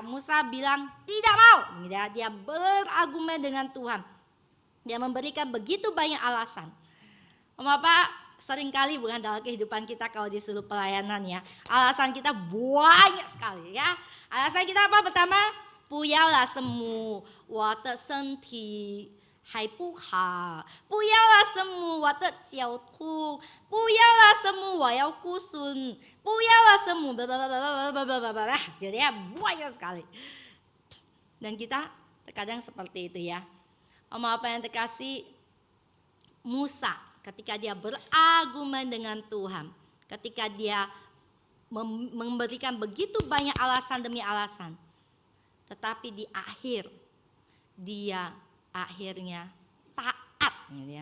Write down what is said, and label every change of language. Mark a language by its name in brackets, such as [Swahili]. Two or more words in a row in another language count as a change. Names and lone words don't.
[Indonesian] Musa bilang tidak mau gitu ya. Dia berargumen dengan Tuhan. Dia memberikan begitu banyak alasan. Bapak, seringkali bukan dalam kehidupan kita kalau disuruh pelayanan ya. Alasan kita banyak sekali ya. Alasan kita apa? Pertama, [Chinese] 不要啦什么我的身体还不好，不要啦什么我的脚痛，不要啦什么我要顾孙，不要啦什么 [Indonesian] gitu ya, banyak sekali. Dan kita terkadang seperti itu ya. Apa yang terkasih, Musa ketika dia berargumen dengan Tuhan, ketika dia memberikan begitu banyak alasan demi alasan, tetapi di akhir dia akhirnya taat gitu ya.